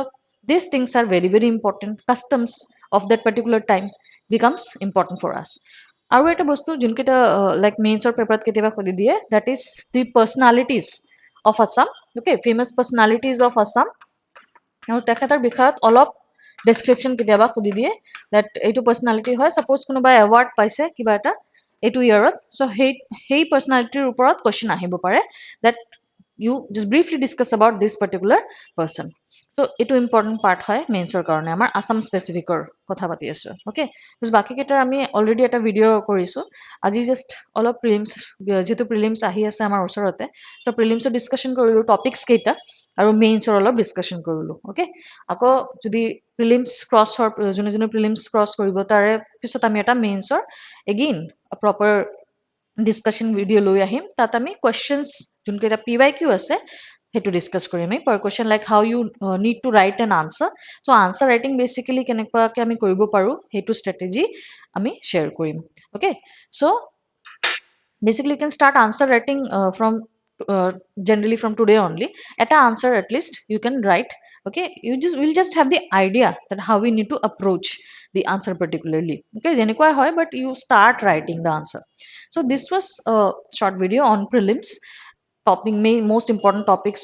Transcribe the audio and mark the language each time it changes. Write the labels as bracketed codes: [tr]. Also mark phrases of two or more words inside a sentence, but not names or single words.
[en] these things are very important customs of that particular time becomes important for us [as] আৰু এটা বস্তু যোনকেইটা লাইক মেইনছৰ পেপাৰত কেতিয়াবা খুদি দিয়ে [en] that is the personalities of Assam okay famous personalities of Assam [as] আৰু তেখেতৰ বিষয়ত অলপ ডেসক্ৰিপশন কেতিয়াবা খুদি দিয়ে that এইটো পাৰ্সোনালিটি হয় সাপোজ কোনোবা এৱাৰ্ড পাইছে কিবা এটা এইটো ইয়াৰত সো সেই পাৰ্সনালিটিৰ ওপৰত কোৱেশ্চন আহিব পাৰে [en] that you just briefly discuss about this particular person. [as] So এইটো ইম্পৰ্টেণ্ট পাৰ্ট হয় মেইনছৰ কাৰণে আমাৰ আসাম স্পেচিফিকৰ কথা পাতি আছো ওকে বাকী কেইটাৰ আমি অলৰেডি এটা ভিডিঅ' কৰিছো আজি জাষ্ট অলপ প্ৰিলিমছ যেহেতু প্ৰিলিমছ আহি আছে আমাৰ ওচৰতে চ' প্ৰিলিমছৰ ডিছকাশ্যন কৰিলো টপিকছ কেইটা আৰু মেইনছৰ অলপ ডিছকাশ্যন কৰিলো ওকে আকৌ যদি প্ৰিলিমছ ক্ৰছৰ যোনে যোনে প্ৰিলিমছ ক্ৰছ কৰিব তাৰে পিছত আমি এটা মেইনছৰ এগেইন প্ৰপাৰ ডিছকাশ্যন ভিডিঅ' লৈ আহিম তাত আমি কুৱেশ্যনছ যোনকেইটা PYQ আছে সেইটো ডিছকাছ কৰিম [en] per question like how you need to write an answer so answer writing [as] বেচিকেলি কেনেকুৱাকৈ আমি কৰিব পাৰোঁ সেইটো ষ্ট্ৰেটেজি আমি শ্বেয়াৰ কৰিম [en] okay so basically you can start answer writing from generally from today only at a answer at least you can write okay you just will just have the idea that how we need to approach the answer particularly okay [as] যেনেকুৱা হয় [en] but you start writing the answer so this was a short video on prelims topic main most important topics